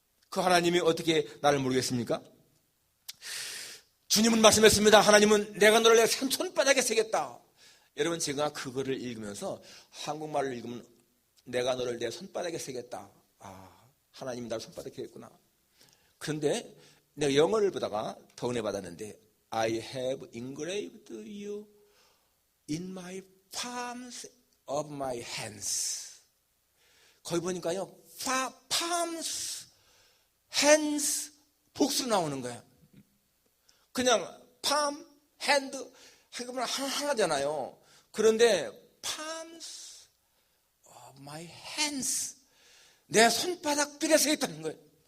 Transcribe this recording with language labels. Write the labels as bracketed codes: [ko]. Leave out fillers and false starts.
[ko] 그 하나님이 어떻게 나를 모르겠습니까? 주님은 말씀했습니다. 하나님은 내가 너를 내 손바닥에 새겼다. 여러분, 제가 그거를 읽으면서 한국말을 읽으면 내가 너를 내 손바닥에 새겼다. 하나님이 나를 손바닥에 새겼구나. 그런데 내가 영어를 보다가 더 은혜 받았는데 [en] I have engraved you in my palms of my hands. [ko] 거기 보니까요, palms, hands, 복수로 나오는 거야. 그냥 palm, hand 하기보면 하나잖아요. 그런데 [en] palms of my hands, [ko] 내 손바닥들에 서 있다는 거예요.